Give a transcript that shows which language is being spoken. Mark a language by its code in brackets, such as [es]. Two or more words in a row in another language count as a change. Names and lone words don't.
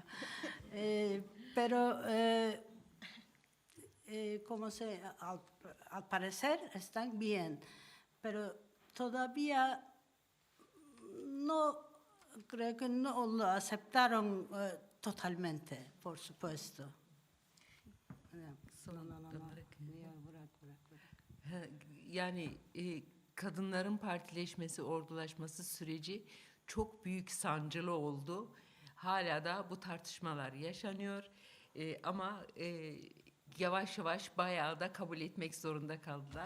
[es] Pero, como se, al parecer están bien, pero todavía no, creo que no lo aceptaron totalmente, por supuesto. [tr] Yani kadınların partileşmesi, ordulaşması süreci çok büyük sancılı oldu. Hala da bu tartışmalar yaşanıyor. Ama yavaş yavaş bayağı da kabul etmek zorunda kaldılar.